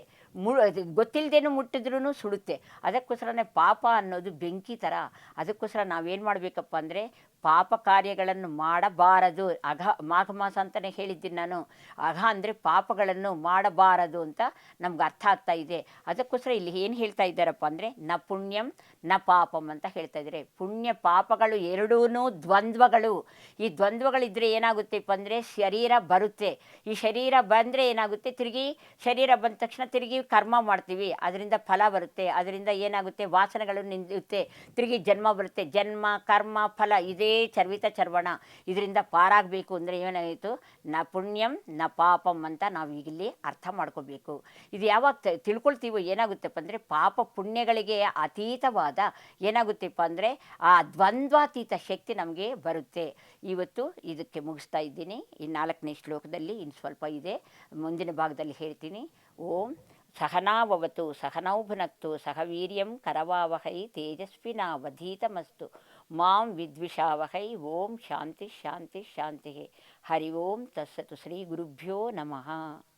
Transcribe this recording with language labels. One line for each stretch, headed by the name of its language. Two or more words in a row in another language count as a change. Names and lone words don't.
Kannada: ಗೊತ್ತಿಲ್ಲದೇನು ಮುಟ್ಟಿದ್ರೂ ಸುಡುತ್ತೆ. ಅದಕ್ಕೋಸ್ಕರನೇ ಪಾಪ ಅನ್ನೋದು ಬೆಂಕಿ ಥರ. ಅದಕ್ಕೋಸ್ಕರ ನಾವೇನು ಮಾಡಬೇಕಪ್ಪ ಅಂದರೆ, ಪಾಪ ಕಾರ್ಯಗಳನ್ನು ಮಾಡಬಾರದು. ಮಾಘ ಮಾಸ ಅಂತಲೇ ಹೇಳಿದ್ದೀನಿ ನಾನು. ಅಂದರೆ ಪಾಪಗಳನ್ನು ಮಾಡಬಾರದು ಅಂತ ನಮ್ಗೆ ಅರ್ಥ ಆಗ್ತಾ ಇದೆ. ಅದಕ್ಕೋಸ್ಕರ ಇಲ್ಲಿ ಏನು ಹೇಳ್ತಾ ಇದ್ದಾರಪ್ಪ ಅಂದರೆ,
Sanskrit: ನ ಪುಣ್ಯಂ ನ ಪಾಪಂ
Kannada: ಅಂತ ಹೇಳ್ತಾ ಇದ್ದಾರೆ. ಪುಣ್ಯ ಪಾಪಗಳು ಎರಡೂ ದ್ವಂದ್ವಗಳು. ಈ ದ್ವಂದ್ವಗಳಿದ್ದರೆ ಏನಾಗುತ್ತೆಪ್ಪ ಅಂದರೆ, ಶರೀರ ಬರುತ್ತೆ. ಈ ಶರೀರ ಬಂದರೆ ಏನಾಗುತ್ತೆ, ತಿರುಗಿ ಶರೀರ ಬಂದ ತಕ್ಷಣ ತಿರುಗಿ ಕರ್ಮ ಮಾಡ್ತೀವಿ, ಅದರಿಂದ ಫಲ ಬರುತ್ತೆ. ಅದರಿಂದ ಏನಾಗುತ್ತೆ, ವಾಸನೆಗಳು ನಿಂದುತ್ತೆ, ತಿರುಗಿ ಜನ್ಮ ಬರುತ್ತೆ. ಜನ್ಮ ಕರ್ಮ ಫಲ ಇದೇ ಚರ್ವಿತ ಚರ್ವಣ. ಇದರಿಂದ ಪಾರಾಗಬೇಕು ಅಂದರೆ ಏನಾಯಿತು,
Sanskrit: ನ ಪುಣ್ಯಂ ನ ಪಾಪಂ
Kannada: ಅಂತ ನಾವು ಈಗಿಲ್ಲಿ ಅರ್ಥ ಮಾಡ್ಕೋಬೇಕು. ಇದು ಯಾವಾಗ ತಿಳ್ಕೊಳ್ತೀವೋ ಏನಾಗುತ್ತಪ್ಪ ಅಂದರೆ, ಪಾಪ ಪುಣ್ಯಗಳಿಗೆ ಅತೀತವಾದ ಏನಾಗುತ್ತೆಪ್ಪ ಅಂದರೆ ಆ ದ್ವಂದ್ವಾತೀತ ಶಕ್ತಿ ನಮಗೆ ಬರುತ್ತೆ. ಇವತ್ತು ಇದಕ್ಕೆ ಮುಗಿಸ್ತಾ ಇದ್ದೀನಿ. ಈ 4ನೇ ಶ್ಲೋಕದಲ್ಲಿ ಇನ್ನು ಸ್ವಲ್ಪ ಇದೆ, ಮುಂದಿನ ಭಾಗದಲ್ಲಿ ಹೇಳ್ತೀನಿ.
Sanskrit: ಓಂ ಸಹನಾವವತು ಸಹನೌ ಭುನಕ್ತು ಸಹ ವೀರ್ಯಂ ಕರವಾವಹೈ ತೇಜಸ್ವಿನಾವಧೀತಮಸ್ತು ಮಾಂ ವಿದ್ವಿಷಾವಹೈ. ಓಂ ಶಾಂತಿ ಶಾಂತಿ ಶಾಂತಿ. ಹರಿ ಓಂ ತತ್ಸತ್ತು. ಶ್ರೀ ಗುರುಭ್ಯೋ ನಮಃ.